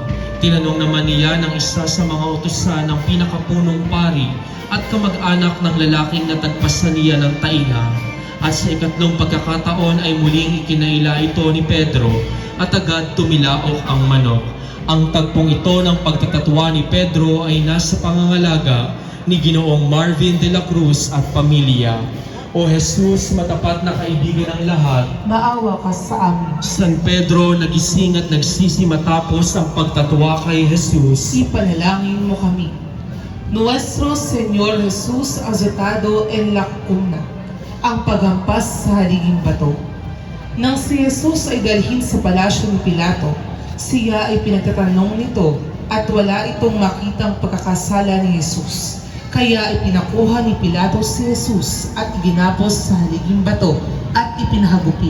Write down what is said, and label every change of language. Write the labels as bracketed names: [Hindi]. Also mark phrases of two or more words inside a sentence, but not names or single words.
[Filipino] Tinanong naman niya ng isa sa mga utusan ng pinakapunong pari at kamag-anak ng lalaking natagpasan niya ng taina. At sa ikatlong pagkakataon ay muling ikinaila ito ni Pedro at agad tumilaok ang manok. Ang tagpong ito ng pagtatatwa ni Pedro ay nasa pangangalaga ni Ginoong Marvin de la Cruz at pamilya. O Jesus, matapat na kaibigan ng lahat, Maawa ka sa amin. San Pedro nagising at nagsisi matapos ang pagtatwa kay Jesus. Ipanalangin mo kami. [Spanish] Nuestro Señor Jesus azotado en la cuna, [Filipino] ang paghampas sa haliging bato. Nang si Jesus ay dalhin sa palasyo ni Pilato, siya ay pinagtatanong nito at wala itong makitang pagkakasala ni Jesus. Kaya ipinakuha ni Pilato si Jesus at iginapos sa haliging bato at ipinahagupit.